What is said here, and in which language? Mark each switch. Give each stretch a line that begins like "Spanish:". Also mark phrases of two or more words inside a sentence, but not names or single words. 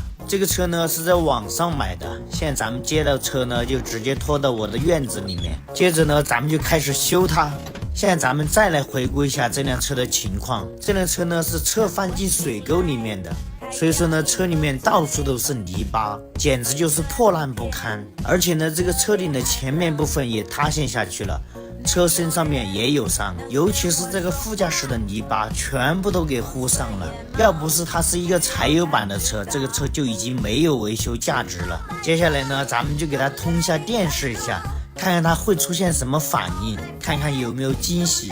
Chinese: 這個車呢是在網上買的，現在咱們接到車呢，就直接拖到我的院子裡面，接着呢，咱們就開始修它。現在咱們再來回顧一下這輛車的情況。這輛車呢是車翻進水溝裡面的，所以說呢，車裡面到處都是泥巴，簡直就是破爛不堪。而且呢，這個車頂的前面部分也塌陷下去了，車身上面也有傷，尤其是这個副駕駛的泥巴全部都給糊上了。要不是它是一個柴油版的車，這個車就已經沒有維修價值了。接下來呢，咱們就給它通一下電試一下，看看它會出現什麼反應，看看有沒有驚喜。